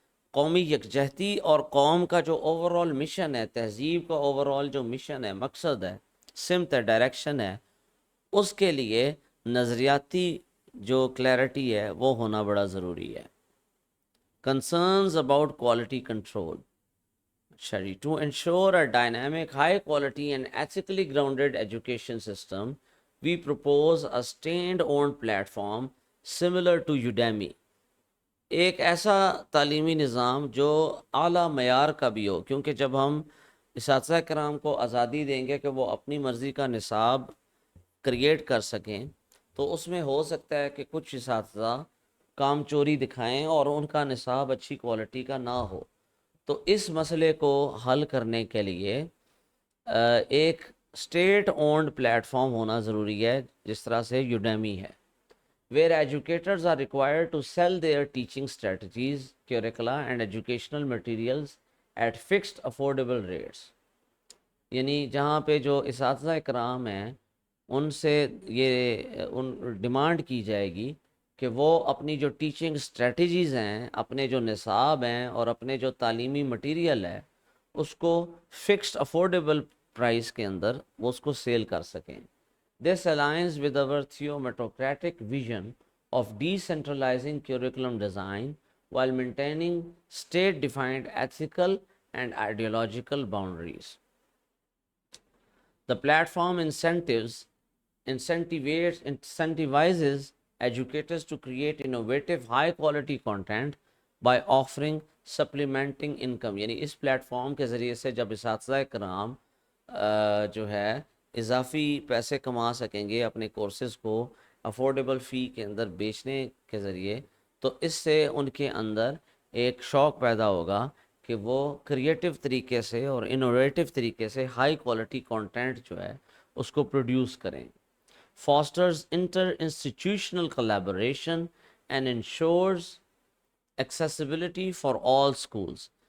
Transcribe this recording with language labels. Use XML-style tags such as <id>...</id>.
<ur>قومی یکجہتی اور قوم کا جو اوور آل مشن ہے، تہذیب کا اوور آل جو مشن ہے، مقصد ہے، سمت ہے، ڈائریکشن ہے، اس کے لیے نظریاتی جو کلیئرٹی ہے وہ ہونا بڑا ضروری ہے.</ur> <en>Concerns about quality control. To ensure a dynamic, high quality and ethically grounded education system, we propose a state-owned platform similar to Udemy.</en> <ur>ایک ایسا تعلیمی نظام جو اعلیٰ معیار کا بھی ہو، کیونکہ جب ہم اساتذہ کرام کو آزادی دیں گے کہ وہ اپنی مرضی کا نصاب کریٹ کر سکیں، تو اس میں ہو سکتا ہے کہ کچھ اساتذہ کام چوری دکھائیں اور ان کا نصاب اچھی کوالٹی کا نہ ہو. تو اس مسئلے کو حل کرنے کے لیے ایک اسٹیٹ اونڈ پلیٹ فارم ہونا ضروری ہے، جس طرح سے یوڈیمی ہے،</ur> <en>where educators are required to sell their teaching strategies, curricula and educational materials at fixed affordable rates.</en> <ur>یعنی جہاں پہ جو اساتذہ کرام ہیں ان سے یہ ڈیمانڈ کی جائے گی کہ وہ اپنی جو ٹیچنگ اسٹریٹجیز ہیں، اپنے جو نصاب ہیں اور اپنے جو تعلیمی مٹیریل ہے، اس کو فکسڈ افورڈیبل پرائز کے اندر وہ اس کو سیل کر سکیں.</ur> <en>This aligns with our theometocratic vision of decentralizing curriculum design while maintaining state-defined ethical and ideological boundaries. The platform incentivizes educators to create innovative, high-quality content by offering supplementing income.</en> <ur>یعنی اس plate form کے ذریعے سے جب اساتذہ کرام جو ہے اضافی پیسے کما سکیں گے اپنے کورسز کو افورڈیبل فی کے اندر بیچنے کے ذریعے، تو اس سے ان کے اندر ایک شوق پیدا ہوگا کہ وہ کریٹیو طریقے سے اور انوویٹو طریقے سے ہائی کوالٹی کانٹینٹ جو ہے اس کو پروڈیوس کریں.</ur> <en>Fosters inter institutional collaboration and ensures accessibility for all schools.</en>